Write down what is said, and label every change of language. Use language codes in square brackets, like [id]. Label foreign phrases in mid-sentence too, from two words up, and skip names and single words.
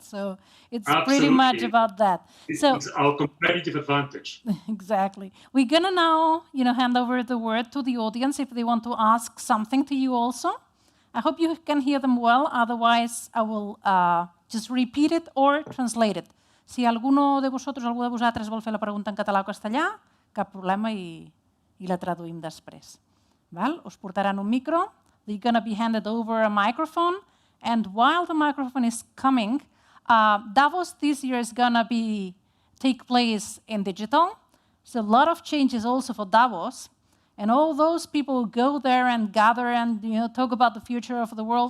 [en] So it's pretty much about that. It's our competitive advantage. Exactly. We're gonna now, hand over the word to the audience if they want to ask something to you also. I hope you can hear them well. Otherwise, I will just repeat it or translate it. [ca] Si algú de vosaltres vol fer la pregunta en català o castellà, cap problema i la traduïm després. Val? Us portaran un micro. [en] They're going to be handed over a microphone. And while the microphone is coming, Davos this year is going to take place in digital. So a lot of changes also for Davos. And all those people go there and gather and talk about the future of the world.